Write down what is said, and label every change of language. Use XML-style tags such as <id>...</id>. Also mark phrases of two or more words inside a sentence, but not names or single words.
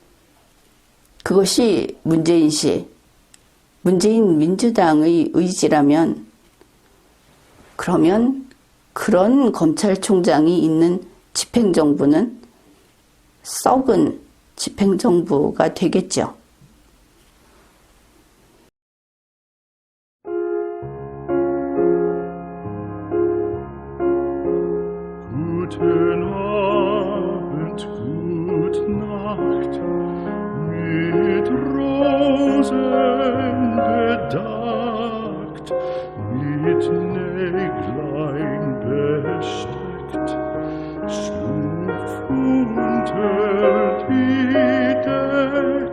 <ko>그것이 문재인 씨, 문재인 민주당의 의지라면, 그러면 그런 검찰총장이 있는 집행정부는 썩은 집행정부가 되겠죠.</ko> <de>Guten Abend, gute Nacht, mit Rosen bedeckt, mit Näglein besteckt, schlupf unter die Deck.</de>